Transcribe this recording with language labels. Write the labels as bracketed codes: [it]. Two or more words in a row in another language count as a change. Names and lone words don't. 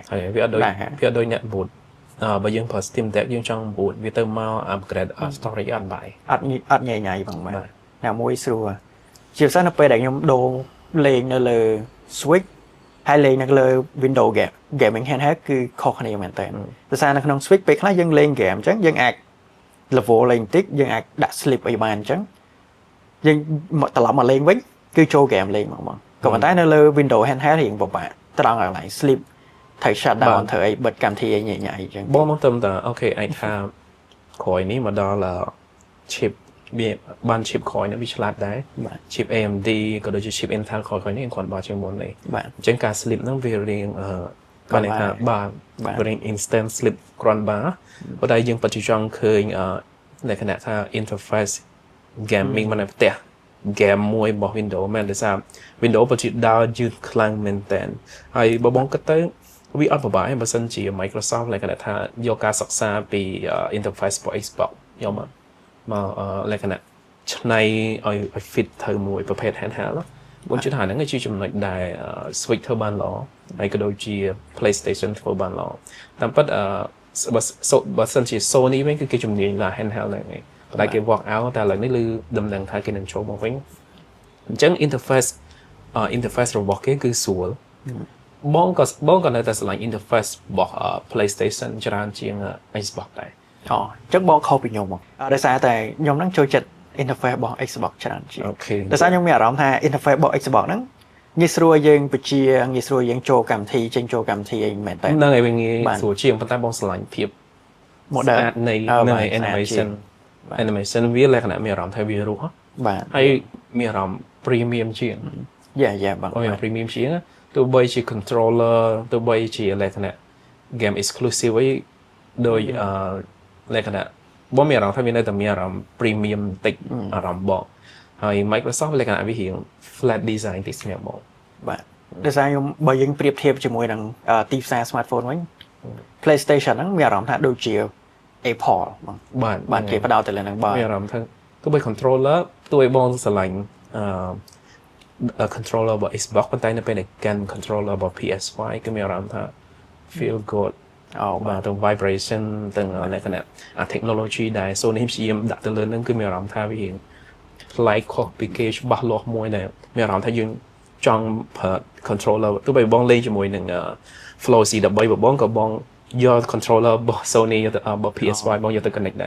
[km] ហើយវាអត់ដូចអ្នក boot បើយើងប្រើ Steam Deck យើងចង់ boot វាទៅមក [en] upgrade storage [km] អត់បាយ អត់ញ៉ៃញ៉ៃបងបាទណាមួយស្រួលជាពិសេសនៅពេលដែលខ្ញុំដូរលេងនៅលើ Switch ហើយលេងនៅលើ Windows [en] gaming handheld [km] គឺខុសគ្នាមែនតើដោយសារនៅក្នុង Switch ពេលខ្លះយើងលេង game អញ្ចឹងយើងអាច level លេងបន្តិចយើងអាចដាក់ sleep អីបានអញ្ចឹងយើងត្រឡប់មកលេងវិញគឺចូល game លេងមកក៏ប៉ុន្តែនៅលើ Windows handheld រៀងពិបាកត្រង់កន្លែង sleep ត្រូវ [en] shut down [km] ធ្វើអីបិទកម្មវិធីអីញ៉ៃញ៉ៃអញ្ចឹង បងមកទៅតែអូខេអាចថាក្រោយនេះមកដល់ chip វាបាន chip ក្រោយនេះវាឆ្លាតដែរ chip AMD ក៏ដូចជា chip Intel ក្រោយនេះគាត់បើជាងមុននេះអញ្ចឹងការ sleep ហ្នឹងវារៀងបានន័យថាបាទរៀង [en] instant sleep [km] គ្រាន់បើប៉ុន្តែយើងពិតជាចង់ឃើញលក្ខណៈថា [en] interface gaming [km] មកនៅផ្ទះ game មួយរបស់ Windows មែនដោយសារ Windows ពិតជាដើរយឺតខ្លាំងមែនតើហើយ បើបងគិតទៅវាអត់ពិបាកទេបើសិនជា Microsoft លក្ខណៈថាយកការសិក្សាពី interface របស់ Xbox យកមកល ក្ខណៈឆ្នៃឲ្យ fit ទៅមួយប្រភេទ handheld បងជឿថាហ្នឹងជាចំណុចដែល Switch ធ្វើបានល្អហើយក៏ដូចជា PlayStation ធ្វើបានល្អតាមពិតបើសិនជា Sony វិញគឺគេជំនាញឡា handheld ហ្នឹងឯងប៉ុន្តែគេ [en] work out [km] តែឥឡូវនេះឮដំណឹងថាគេនឹងចូលមកវិញអញ្ចឹង interface របស់គេគឺស្រួលបងក៏នៅតែឆ្លាញ់ interface របស់ PlayStation ច្រើនជាង Xbox ដែរ អញ្ចឹងបងខុសពីខ្ញុំមកដោយសារតែខ្ញុំហ្នឹងចូលចិត្ត interface របស់ Xbox ច្រើនជាងដោយសារខ្ញុំមានអារម្មណ៍ថា interface របស់ Xbox ហ្នឹងងាយស្រួលយើងបញ្ជាងាយស្រួលយើងចូលកម្មវិធីចេញចូលកម្មវិធីអីមែនតើ ហ្នឹងហើយវាងាយស្រួលជាងប៉ុន្តែបងឆ្លាញ់ភាព modern នៃ animation វាលក្ខណៈមានអារម្មណ៍ថាវារស់ បាទ ហើយមានអារម្មណ៍ premium ជាង យ៉ាបង មាន premium ជាងទោះបីជា controller ទោះបីជាលក្ខណៈ [en] game exclusive [km] អីដោយលក្ខណៈបងមានអារម្មណ៍ថាវានៅតែមានអារម្មណ៍ premium បន្តិចអារម្មណ៍បងហើយ Microsoft លក្ខណៈវារៀង [en] flat design [km] តិចសម្រាប់បង បាទដោយសារខ្ញុំបើយើងប្រៀបធៀបជាមួយនឹងទីផ្សារ smartphone វិញ PlayStation ហ្នឹងមានអារម្មណ៍ថាដូចជា Apple បាទគេបដោតទៅលើហ្នឹងបាទ មានអារម្មណ៍ថាទោះបី controller ទោះបីបងស្រឡាញ់controller របស់ Xbox ប៉ុន្តែនៅពេលដែលកាន់ controller របស់ PS5 គឺមានអារម្មណ៍ថា [en] feel good [km] បាទទៅ vibration ទាំងលក្ខណៈ technology ដែល Sony ព្យាយាមដាក់ទៅលើហ្នឹងគឺមានអារម្មណ៍ថាវាប្លែកខុសពីគេច្បាស់លាស់មួយដែលមានអារម្មណ៍ថាយើងចង់ប្រើ controller ទោះបីបងលេងជាមួយនឹង Flow C13 បងក៏បងយក controller របស់ Sony ទៅរបស់ PS5 បងយកទៅ connect ដែរ